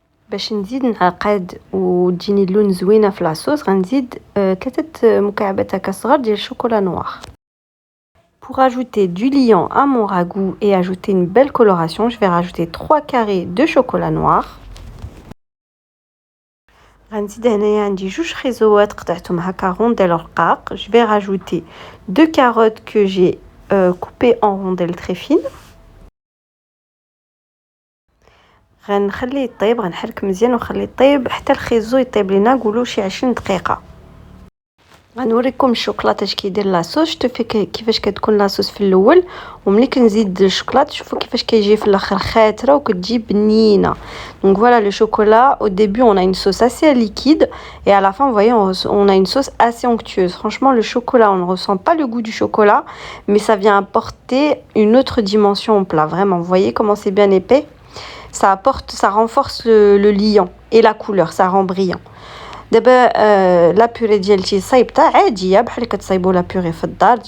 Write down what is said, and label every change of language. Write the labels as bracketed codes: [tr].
[ar] باش نزيد نعقد وتجيني اللون زوينه في لاصوص غنزيد 3 مكعبات هكا صغار ديال الشوكولا نوار. [fr] Pour ajouter du liant à mon ragoût et ajouter une belle coloration, je vais rajouter 3 carrés de chocolat noir. [ar] غنزيد هنايا عندي 2 خيزوات قطعتهم هكا رونديل رقاق. [fr] Je vais rajouter 2 carottes que j'ai coupées en rondelles très fines. [ar] غنخليه يطيب، غنحرك مزيان ونخليه يطيب حتى الخيزو يطيب لينا نقولوا شي 20 دقيقه. غنوريكم الشوكولاته اش كيدير لاصوص. شفتوا كيفاش كتكون لاصوص في الاول وملي كنزيد الشوكولاته شوفوا كيفاش كيجي في الاخر خاتره وكتجي بنينه. [fr] Donc voilà le chocolat. Au début on a une sauce assez liquide et à la fin vous voyez on a une sauce assez onctueuse. Franchement le chocolat on ne ressent pas le goût du chocolat mais ça vient apporter une autre dimension au plat. Vraiment vous voyez comment c'est bien épais. Ça renforce le liant et la couleur, ça rend brillant. [ar] دابا لا بوري ديالتي صايبطه عاديه بحال كتصايبوا لا بوري في الدار.